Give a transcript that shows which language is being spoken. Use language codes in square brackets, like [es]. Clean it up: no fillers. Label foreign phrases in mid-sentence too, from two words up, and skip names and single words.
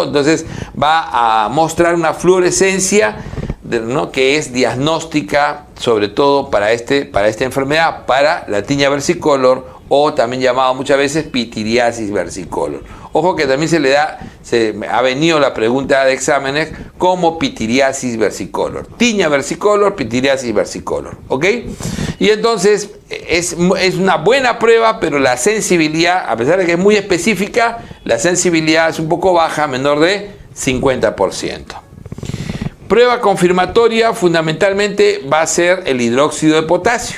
[es] Entonces va a mostrar una fluorescencia, ¿no? Que es diagnóstica sobre todo para esta enfermedad, para la tiña versicolor, o también llamado muchas veces pitiriasis versicolor. Ojo que también se ha venido la pregunta de exámenes como pitiriasis versicolor. Tiña versicolor, pitiriasis versicolor, ¿ok? Y entonces es una buena prueba, pero la sensibilidad, a pesar de que es muy específica, la sensibilidad es un poco baja, menor de 50%. Prueba confirmatoria fundamentalmente va a ser el hidróxido de potasio.